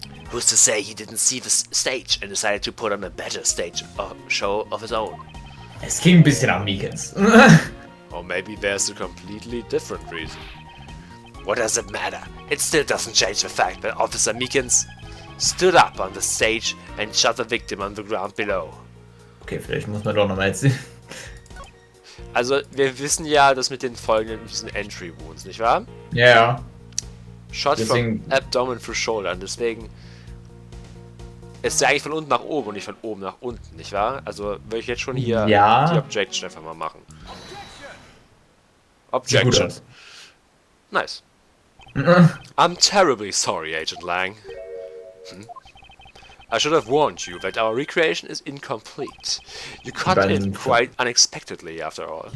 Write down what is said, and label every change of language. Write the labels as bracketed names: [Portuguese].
[English] Who's to say he didn't see the stage and decided to put on a better stage show of his own? [German] Es ging ein bisschen an Meekins. [English] Or maybe there's a completely different reason. What does it matter? It still doesn't change the fact that Officer Meekins stood up on the stage and shot the victim on the ground below. [German] Okay, vielleicht muss man doch nochmal erzählen. Also, wir wissen ja, dass mit den folgenden diesen Entry Wounds, nicht wahr? Ja, ja. [English] Shot from abdomen through shoulder. [German] Und deswegen ist ja eigentlich von unten nach oben und nicht von oben nach unten, nicht wahr? Also würde ich jetzt schon hier die Objection einfach mal machen. [English] Objection. aus. Nice. I'm terribly sorry, Agent Lang. I should have warned you that our recreation is incomplete. You cut in quite unexpectedly, after all.